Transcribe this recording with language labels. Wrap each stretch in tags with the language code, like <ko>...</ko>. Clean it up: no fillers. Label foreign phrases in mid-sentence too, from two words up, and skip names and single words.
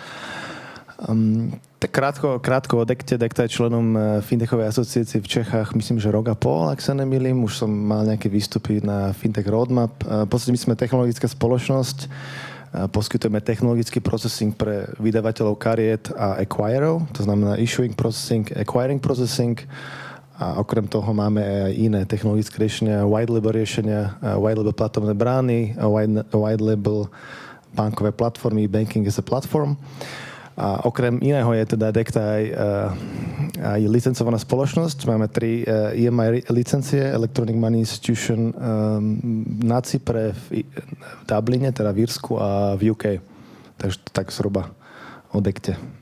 <sk>Tak krátko o Dekte. Dekta je členom Fintechovej asociácie v Čechách, myslím, že rok a pol, ak sa nemýlim. Už som mal nejaké výstupy na Fintech Roadmap. V podstate my sme technologická spoločnosť. Poskytujeme technologický processing pre vydavateľov kariet a acquirerov, to znamená</sk> <en>issuing processing, acquiring processing.</en> <sk>A okrem toho máme aj iné technologické riešenia,</sk> <en>white label</en> <sk>riešenia,</sk> <en>white label</en> <sk>platformné brány,</sk> <en>white label</en> <sk>bankové platformy,</sk> <en>banking as a platform.</en> <sk>A okrem iného je teda Dekta aj licencovaná spoločnosť. Máme 3 EMI licencie,</sk> <en>Electronic Money Institution</en> <sk>na Cypre, v Dubline, teda v Írsku a v UK. Takže tak zhruba o Dekte.</sk>